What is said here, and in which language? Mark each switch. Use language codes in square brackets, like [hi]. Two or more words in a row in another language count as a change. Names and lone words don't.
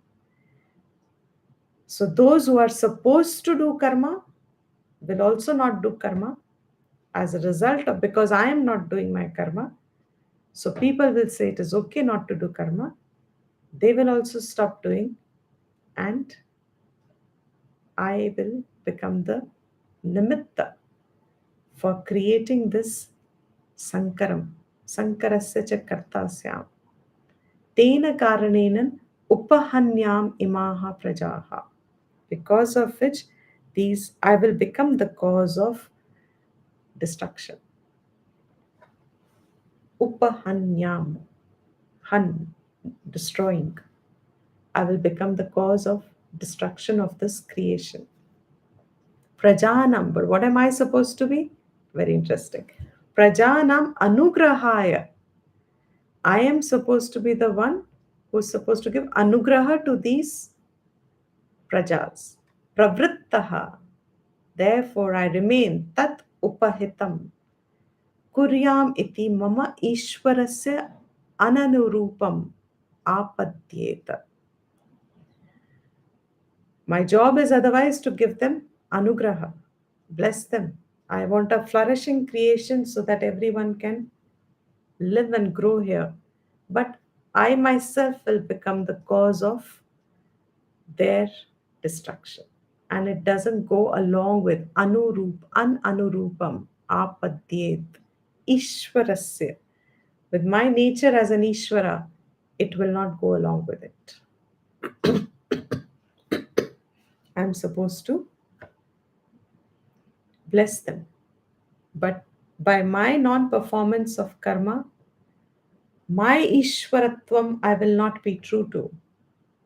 [en] So those who are supposed to do karma will also not do karma as a result of, because I am not doing my karma. So people will say it is okay not to do karma. They will also stop doing, and I will become the nimitta for creating this sankaram. [sa] Sankarasya cha kartasyam. Tena karanenan upahanyam imaha prajaha. [en] Because of which I will become the cause of destruction. [sa] Upahanyam. [en] Han, destroying. I will become the cause of destruction of this creation. Prajanam, but what am I supposed to be? Very interesting. [sa] Prajanam anugrahaya. [en] I am supposed to be the one who's supposed to give anugraha to these prajas. Pravrittaha. Therefore, I remain [sa] tat upahitam. Kuryam iti mama ishwarasya ananurupam apadyeta. [en] My job is otherwise to give them anugraha, bless them. I want a flourishing creation so that everyone can live and grow here. But I myself will become the cause of their destruction. And it doesn't go along with [sa] ananurupam, apadyet, ishwarasya. [en] With my nature as an Ishvara, it will not go along with it. I'm supposed to bless them. But by my non-performance of karma, my Ishwaratvam I will not be true to.